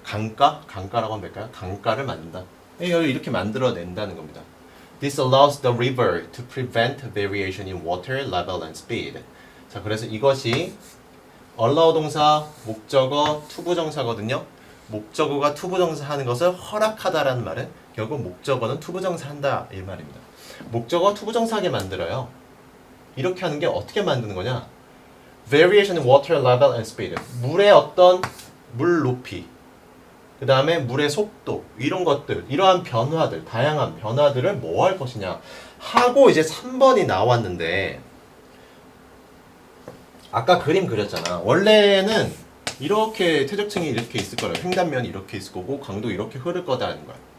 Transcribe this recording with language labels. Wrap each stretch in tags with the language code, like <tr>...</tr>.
<ko>강가라고 하면 될까요? 강가를 만든다. 이렇게 만들어낸다는 겁니다.</ko> <en>This allows the river to prevent variation in water level and speed.</en> <ko>자, 그래서 이것이 allow 동사, 목적어, 투부정사거든요. 목적어가 투부정사 하는 것을 허락하다라는 말은 결국 목적어는 투부정사 한다 이 말입니다. 목적어 투부정사하게 만들어요. 이렇게 하는 게 어떻게 만드는 거냐?</ko> <en>Variation in water level and speed.</en> <ko>물의 어떤 물 높이, 그 다음에 물의 속도, 이런 것들, 이러한 변화들, 다양한 변화들을 뭐 할 것이냐 하고 이제 3번이 나왔는데 아까 그림 그렸잖아. 원래는 이렇게 퇴적층이 이렇게 있을 거예요. 횡단면이 이렇게 있을 거고 강도 이렇게 흐를 거다라는 거야.</ko>